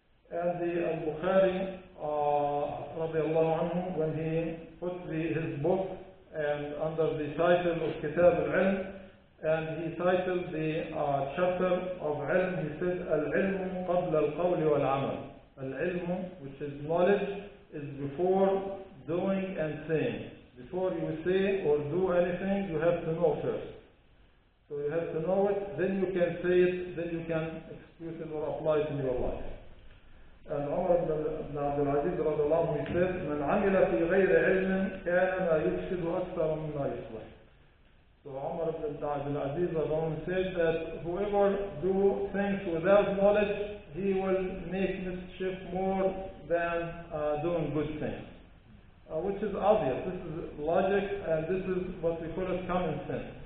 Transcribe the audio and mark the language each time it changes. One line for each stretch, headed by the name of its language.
English: And the Al-Bukhari, radiallahu anhu, when he put his book and under the title of Kitab al-Ilm, and he titled the chapter of Ilm, he said,
Arabic: Al-Ilmu qabla al-qawli wal-amal.
English: Al-Ilmu, which is knowledge, is before doing and saying. Before you say or do anything, you have to know first. So you have to know it, then you can say it, then you can execute it or apply it in your life.
Arabic: And Umar ibn Abdul Aziz radiallahu anhu,
English: he said,
Arabic: من عمل في غير علم كان ما يفسد أكثر مما يصلح.
English: So Umar ibn Abdul Aziz radiallahu anhu said that whoever do things without knowledge, he will make mischief more than doing good things. Which is obvious. This is logic, and this is what we call it common sense.